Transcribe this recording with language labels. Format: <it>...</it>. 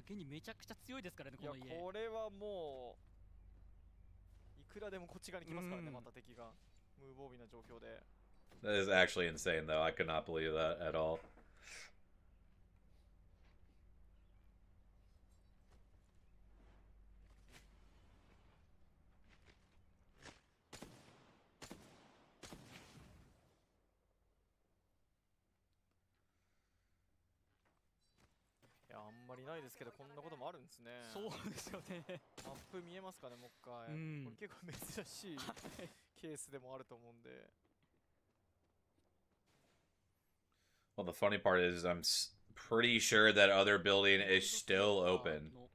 <ja>めちゃくちゃ強いですからね、この家。これはもういくらでもこっち側に来ますからね、また敵が無防備な状況で。</ja> <en>That is actually insane, though. I could not believe that at all.</en> <ja>Yeah, あんまりないですけど、こんなこともあるんですね。そうですよね。マップ見えますかね、もう一回。これ結構珍しいケースでもあると思うんで。</ja> <en>Well, the funny part is I'm pretty sure that other building is still open.</en>